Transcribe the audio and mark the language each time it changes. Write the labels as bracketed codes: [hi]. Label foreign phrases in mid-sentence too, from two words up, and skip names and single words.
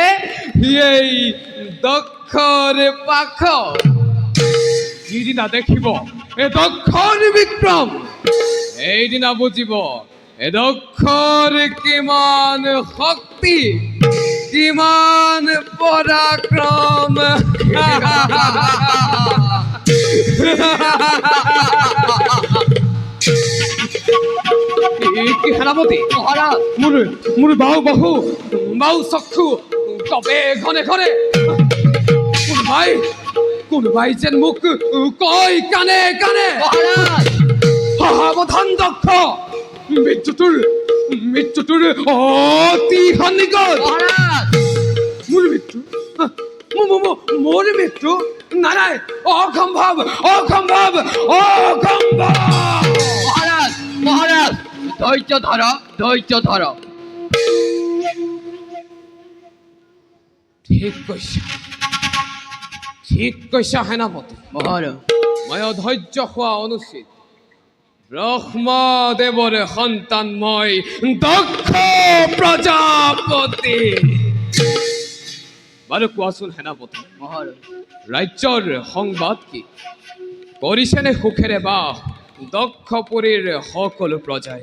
[as] এই দক্ষৰ পাখ যিদিনা দেখিব এই দক্ষৰ বিক্ৰম এইদিনা বুজিব এই দক্ষৰ কিমান শক্তি কিমান পরাক্রম কি সেনাপতি মহারাজ মোৰ মোৰ বাহু চক্ষু কপে ঘনে ঘনে কোনোবাই যেন মোক কয় কানে কানে মহারাজ সাৱধান দক্ষ মৃত্যুটোৰ অতি সন্নিকট মহারাজ মোৰ মৃত্যু মোৰ মৃত্যু নাই অসম্ভৱ অসম্ভৱ অসম্ভৱ মহারাজ মহারাজ ধৈর্য ধর ঠিক কৈছা সেনাপতি মহারাজ মই অধৈৰ্য হোৱা অনুচিত ব্ৰহ্মদেৱৰে সন্তান মই দক্ষ প্ৰজাপতি বাৰু কোৱাচোন সেনাপতি মহারাজ ৰাজ্যৰ সংবাদ কি কৰিছেনে সুখেৰে বাস দক্ষপুৰীৰ সকলো প্ৰজাই